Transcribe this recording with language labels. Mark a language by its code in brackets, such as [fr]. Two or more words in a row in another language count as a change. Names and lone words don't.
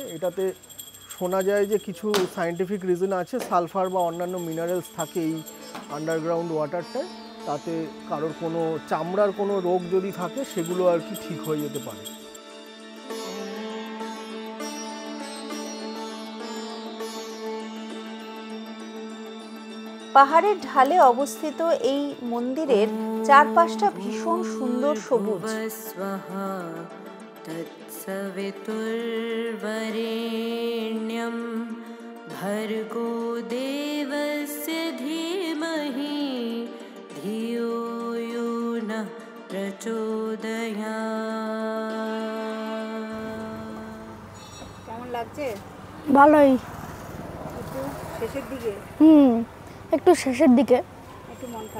[bn] এটাতে শোনা যায় যে কিছু [en] scientific reason [bn] আছে, সালফার বা অন্যান্য মিনারেলস থাকে এই [en] underground water, [bn] তাতে কারোর কোনো চামড়ার কোনো রোগ যদি থাকে সেগুলো আর কি ঠিক হয়ে যেতে পারে। পাহাড়ের ঢালে অবস্থিত এই মন্দিরের চারপাশটা ভীষণ সুন্দর সবুজ। [sa] तत्सवितुर्वरेण्यं भर्गो देवस्य धीमहि धियो यो नः प्रचोदयात्। [bn] কেমন লাগছে? ভালোই। একটু শেষের দিকে? একটু শেষের দিকে। একটু মন খারাপ?